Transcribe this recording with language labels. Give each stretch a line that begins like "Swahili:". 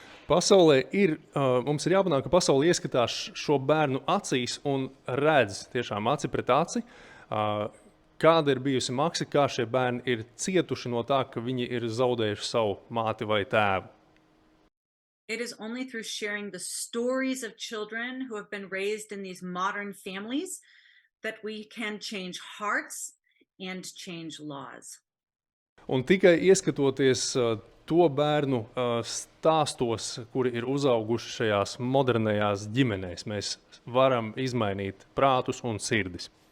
Latvian: Pasaulē mums ir jāpanāk, ka pasaule ieskatās šo bērnu acīs un redz tiešām aci pret aci, kāda ir bijusi maksa, kā šie bērni ir cietuši no tā, ka viņi ir zaudējuši savu māti vai tēvu.
English: It is only through sharing the stories of children who have been raised in these modern families that we can change hearts and change laws.
Latvian: Un tikai ieskatoties to bērnu stāstos, kuri ir uzauguši šajās modernajās ģimenēs, mēs varam izmainīt prātus un sirdis.